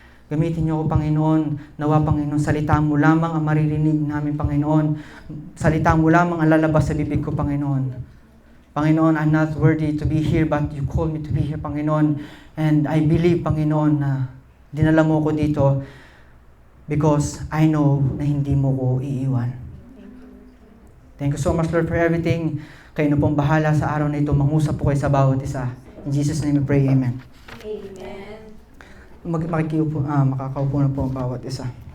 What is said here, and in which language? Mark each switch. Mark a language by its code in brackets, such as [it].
[tl] Gamitin niyo ako, Panginoon. Nawa, Panginoon, salita mo lamang ang maririnig namin, Panginoon. Salita mo lamang ang lalabas sa bibig ko, Panginoon. [en] Panginoon, I'm not worthy to be here, but you called me to be here, Panginoon. And I believe, [tl] Panginoon, na dinala mo ko dito [en] because I know [tl] na hindi mo ko iiwan. [en] Thank you so much, Lord, for everything. [tl] Kayo na pong bahala sa araw na ito. Mangusap po kayo sa bawat isa. [en] In Jesus' name we pray, Amen. [tl] Amen. Makakaupo na po ang bawat isa.